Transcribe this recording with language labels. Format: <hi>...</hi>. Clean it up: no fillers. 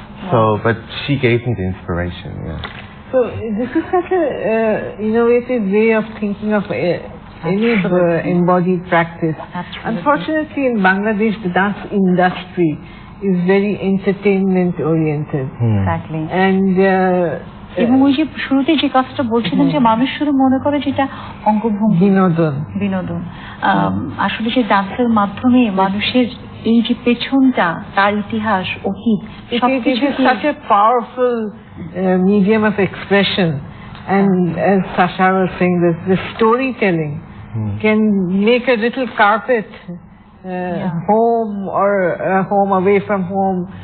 <en>So, but she gave me the inspiration, yeah. So this is such a innovative way of thinking of any embodied practice. Absolutely. Unfortunately, in Bangladesh, the dance industry is very entertainment oriented. Exactly. And</en> <bn>এবং ওই যে শুরুতে যে কথাটা বলছিলেন যে মানুষ শুধু মনে করে যেটা অঙ্গভঙ্গি বিনোদন আসলে যে ডান্সের মাধ্যমে মানুষের এই যে পেছনটা তার ইতিহাস অতীত সবকিছু</bn> <en>such a powerful medium of expression, and as Sasha was saying, the storytelling can make a little carpet home or a home away from home.</en>